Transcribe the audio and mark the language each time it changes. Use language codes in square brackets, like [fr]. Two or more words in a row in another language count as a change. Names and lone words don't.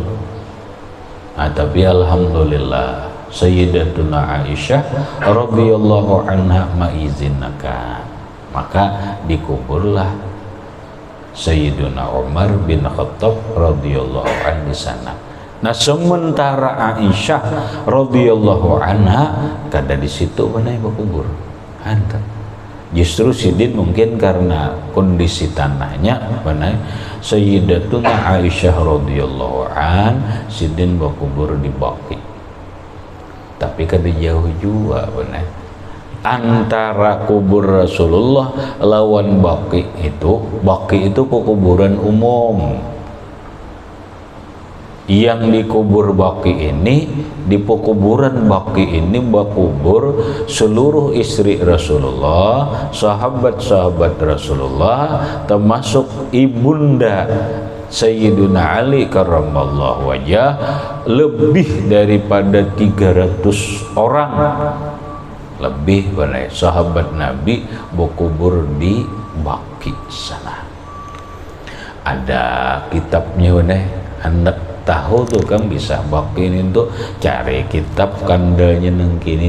[id] Nah, tapi alhamdulillah Sayyidatuna Aisyah [ar] رضي الله عنها [id] mengizinkan, maka dikuburlah Sayyiduna Umar bin Khattab [ar] رضي الله عنه [id] di sana. [bjn] Nah, sementara Aisyah [ar] رضي الله عنها [bjn] kada di situ mana berkubur. [id] Hantar. Justru Sidin mungkin karena kondisi tanahnya mana Sayyidatuna Aisyah radhiyallahu an Sidin berkubur di Baqi. [bjn] Tapi kada jauh juga benar. Antara kubur Rasulullah lawan Baqi itu kuburan umum. [id] Yang dikubur Baqi ini, di pekuburan Baqi ini berkubur seluruh istri Rasulullah, sahabat-sahabat Rasulullah, termasuk ibunda Sayyiduna Ali [ar] كرم الله وجه, [id] lebih daripada 300 orang. Lebih banyak sahabat Nabi berkubur di Baqi sana. [bjn] Ada kitabnya benar, hendak tahu tuh kan bisa Baqi ini tuh cari kitab kandalnya neng kini.